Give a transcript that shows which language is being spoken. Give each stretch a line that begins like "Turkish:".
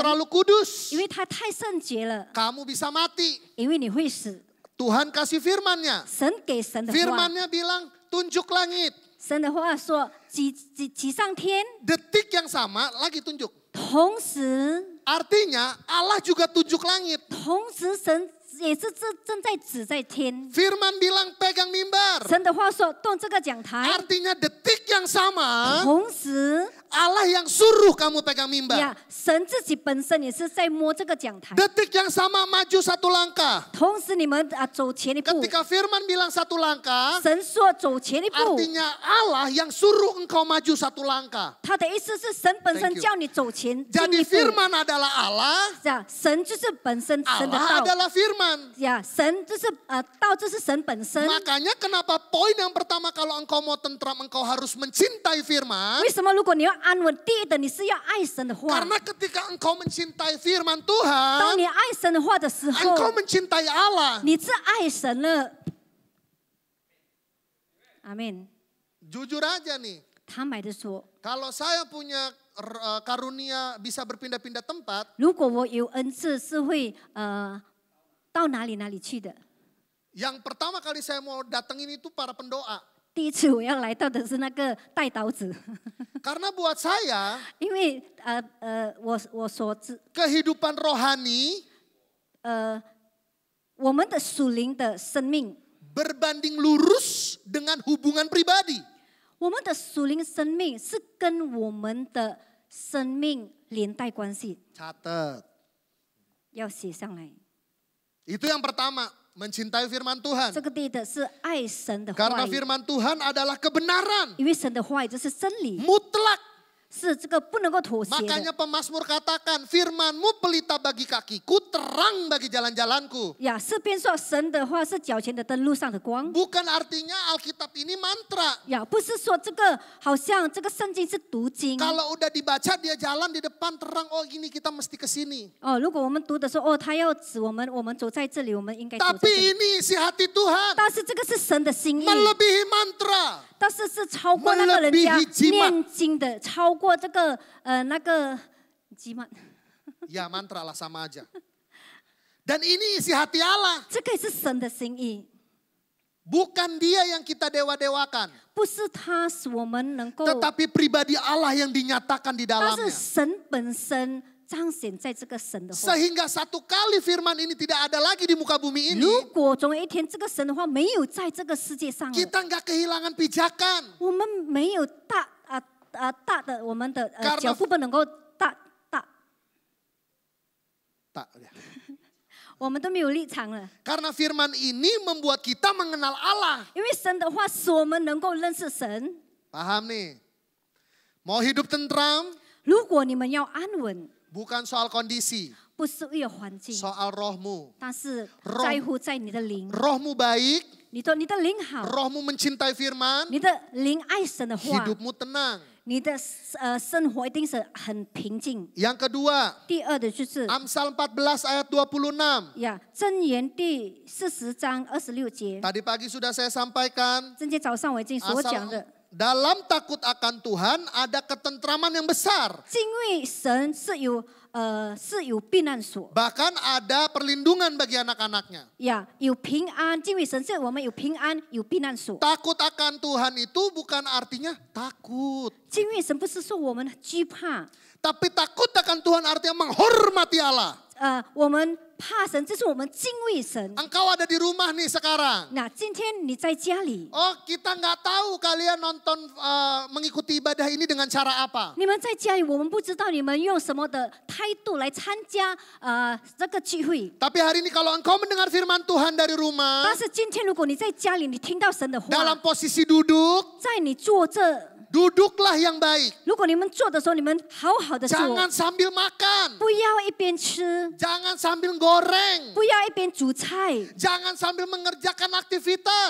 Indonesian: terlalu kudus.
Chinese: 因为他太圣洁了，
Indonesian: Kamu bisa mati.
Chinese: 因为你会死。
Indonesian: Tuhan kasih firman-Nya.
Chinese: 神给神的话，
Indonesian: Firman-Nya bilang, tunjuk langit.
Chinese: 神的话说挤上天，
Indonesian: Detik yang sama lagi tunjuk.
Chinese: 同时
Indonesian: Artinya Allah juga tunjuk langit.
Chinese: 同时神也是正在指在天。
Indonesian: Firman bilang pegang mimbar.
Chinese: 神的话说动这个讲台，
Indonesian: Artinya detik yang sama
Chinese: 同时
Indonesian: Allah yang suruh kamu pegang mimbar.
Chinese: 呀，神自己本身也是在摸这个讲台。
Indonesian: Detik yang sama maju satu langkah.
Chinese: 同时你们走前一步，
Indonesian: Ketika Firman bilang satu langkah,
Chinese: 神说走前一步，
Indonesian: artinya Allah yang suruh engkau maju satu langkah.
Chinese: 他的意思是神本身
English: Thank you.
Chinese: 叫你走前进
Indonesian: Jadi
Chinese: 一步。
Indonesian: Firman adalah Allah,
Chinese: 呀，神就是本身神的
Indonesian: Allah
Chinese: 道。
Indonesian: adalah Firman.
Chinese: 呀，神就是道就是神本身。
Indonesian: Makanya kenapa poin yang pertama kalau engkau mau tentram, engkau harus mencintai Firman.
Chinese: 为什么如果你要安稳，第一的你是要爱神的话。
Indonesian: Karena ketika engkau mencintai Firman
Chinese: 当
Indonesian: Tuhan,
Chinese: 你爱神的话的时候，
Indonesian: engkau mencintai Allah.
Chinese: 你是爱神了。阿门。
Indonesian: Jujur aja nih,
Chinese: 坦白的说，
Indonesian: kalau saya punya karunia bisa berpindah-pindah tempat,
Chinese: 如果我有恩赐，是会到哪里去的。
Indonesian: yang pertama kali saya mau datengin itu para pendoa.
Chinese: 第一次我要来到的是那个代祷子，
Indonesian: Karena buat saya,
Chinese: 因为我所知，
Indonesian: kehidupan rohani
Chinese: 我们的属灵的生命，
Indonesian: berbanding lurus dengan hubungan pribadi.
Chinese: 我们的属灵生命是跟我们的生命连带关系，
Indonesian: Catat.
Chinese: 要写上来。
Indonesian: Itu yang pertama, mencintai firman Tuhan.
Chinese: 这个第一的是爱神的话
Indonesian: Karena
Chinese: 语，
Indonesian: firman Tuhan adalah kebenaran.
Chinese: 因为神的话语就是真理，
Indonesian: Mutlak.
Chinese: 是这个不能够妥协
Indonesian: Makanya
Chinese: 的。
Indonesian: pemazmur katakan, firmanmu pelita bagi kakiku, terang bagi jalan-jalanku.
Chinese: 呀，诗篇说神的话是脚前的灯，路上的光。
Indonesian: Bukan artinya Alkitab ini mantra.
Chinese: 呀，不是说这个好像这个圣经是读经。
Indonesian: Kalau udah dibaca dia jalan di depan terang, oh ini kita mesti ke sini.
Chinese: 哦，如果我们读的时候，哦，他要指我们走在这里，我们应该走在这
Indonesian: Tapi
Chinese: 里。
Indonesian: ini isi hati Tuhan.
Chinese: 但是这个是神的心意，
Indonesian: Melebihi mantra.
Chinese: 但是是超过那个人家
Indonesian: Melebihi jimat
Chinese: 念经的，超过这个那个吉曼，
Indonesian: Ya mantra lah sama aja. Dan ini isi hati Allah.
Chinese: 这个也是神的心意，
Indonesian: Bukan dia yang kita dewa-dewakan.
Chinese: 不是他使我们能够，
Indonesian: Tetapi pribadi Allah yang dinyatakan di
Chinese: 但是
Indonesian: dalamnya.
Chinese: 神本身彰显在这个神的话。
Indonesian: Sehingga satu kali firman ini tidak ada lagi di muka bumi ini.
Chinese: 如果总有一天这个神的话没有在这个世界上了，
Indonesian: Kita nggak kehilangan pijakan.
Chinese: 我们没有大的我们的
Indonesian: Karena-
Chinese: 脚步不能够大，
Indonesian: Tak, ya.
Chinese: 我们都没有立场了。
Indonesian: Karena firman ini membuat kita mengenal Allah.
Chinese: 因为神的话使我们能够认识神。
Indonesian: Paham nih? Mau hidup tentram
Chinese: 如果你们要安稳，
Indonesian: bukan soal kondisi,
Chinese: 不是为了环境，
Indonesian: soal rohmu.
Chinese: 但是在乎在你的灵，
Indonesian: Rohmu baik,
Chinese: 你的灵好，
Indonesian: rohmu mencintai firman,
Chinese: 你的灵爱神的话，
Indonesian: hidupmu tenang.
Chinese: 你的生活一定是很平静。
Indonesian: Yang kedua,
Chinese: 第二的就是。
Indonesian: Amsal 14 ayat 26.
Chinese: 呀，箴言第40章26节，
Indonesian: Tadi pagi sudah saya sampaikan.
Chinese: 今天早上我已经所讲的，
Indonesian: Dalam takut akan Tuhan ada ketentraman yang besar.
Chinese: 敬畏神是有避难所
Indonesian: Bahkan ada perlindungan bagi anak-anaknya.
Chinese: 呀，有平安。敬畏神是我们有平安，有避难所。
Indonesian: Takut akan Tuhan itu bukan artinya takut.
Chinese: 敬畏神不是说我们惧怕，
Indonesian: Tapi takut akan Tuhan artinya menghormati Allah.
Chinese: 我们怕神，这是我们敬畏神。
Indonesian: Engkau ada di rumah nih sekarang.
Chinese: 那今天你在家里，
Indonesian: Oh kita nggak tahu kalian nonton mengikuti ibadah ini dengan cara apa.
Chinese: 你们在家里，我们不知道你们用什么的态度来参加这个聚会。
Indonesian: Tapi hari ini kalau engkau mendengar firman Tuhan dari rumah,
Chinese: 但是今天如果你在家里，你听到神的话，
Indonesian: dalam posisi duduk,
Chinese: 在你坐这，
Indonesian: Duduklah yang baik.
Chinese: 如果你们做的时候，你们好好的做，
Indonesian: Jangan sambil makan.
Chinese: 不要一边吃，
Indonesian: Jangan sambil goreng.
Chinese: 不要一边煮菜，
Indonesian: Jangan sambil mengerjakan aktivitas.